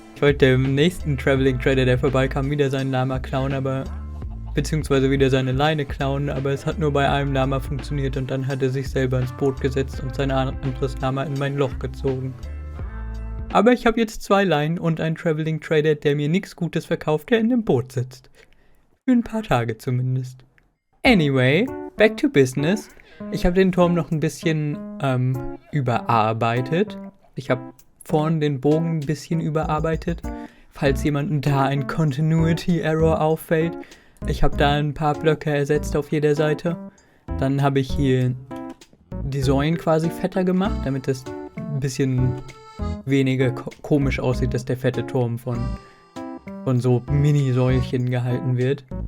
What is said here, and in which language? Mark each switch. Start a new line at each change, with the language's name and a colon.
German: Ich wollte dem nächsten Traveling Trader, der vorbeikam, wieder seinen Lama klauen, beziehungsweise wieder seine Leine klauen, aber es hat nur bei einem Lama funktioniert und dann hat er sich selber ins Boot gesetzt und sein anderes Lama in mein Loch gezogen. Aber ich habe jetzt 2 Leinen und einen Traveling Trader, der mir nichts Gutes verkauft, der in dem Boot sitzt. Für ein paar Tage zumindest.
English: Anyway, back to business.
German: Ich habe den Turm noch ein bisschen überarbeitet. Ich habe vorne den Bogen ein bisschen überarbeitet, falls jemandem da ein Continuity Error auffällt. Ich habe da ein paar Blöcke ersetzt auf jeder Seite. Dann habe ich hier die Säulen quasi fetter gemacht, damit es ein bisschen weniger komisch aussieht, dass der fette Turm von so Mini-Säulchen gehalten wird.